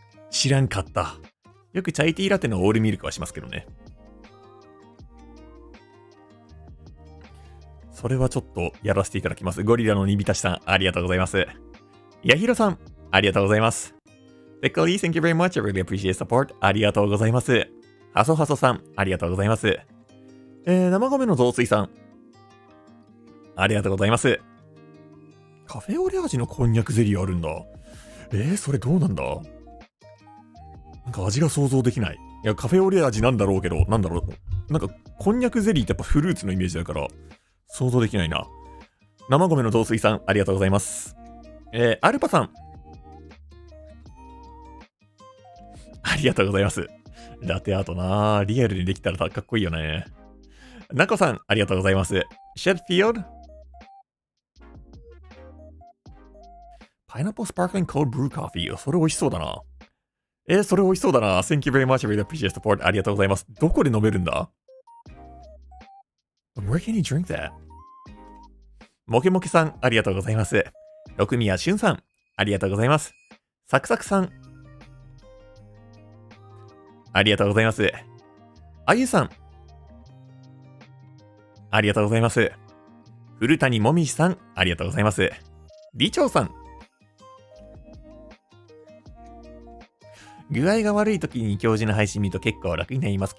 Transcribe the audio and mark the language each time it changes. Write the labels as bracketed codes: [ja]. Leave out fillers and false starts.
[ja] 知らんかった。よくチャイティーラテのオールミルクはしますけどね。それはちょっとやらせていただきます。ゴリラの煮浸しさん、ありがとうございます。ヤヒロさん、ありがとうございます。 [en] ベッコリー、thank you very much. I really appreciate support. [ja] ありがとうございます。ハソハソさん、ありがとうございます。生米の雑炊さん、ありがとうございます。カフェオレ味のこんにゃくゼリーあるんだ。それどうなんだ？なんか味が想像できない。いや、カフェオレ味なんだろうけど、なんだろう。なんか、こんにゃくゼリーってやっぱフルーツのイメージだから、想像できないな。生米の雑炊さん、ありがとうございます。アルパさん。ありがとうございます。ラテアートなぁ。リアルにできたらかっこいいよね。ナコさん、ありがとうございます。シェッフィールパイナップルスパークリングコールブルーコーヒー。それ美味しそうだな。それ美味しそうだな。 [en] Thank you very much. I really appreciate the support. [ja] ありがとうございます。どこで飲めるんだ？ [en] Where can you drink that? [ja] モケモケさん、ありがとうございます。六宮俊さん、ありがとうございます。サクサクさん、ありがとうございます。あゆさん、ありがとうございます。古谷もみしさん、ありがとうございます。李長さん、具合が悪い時に教授の配信見ると結構楽になります。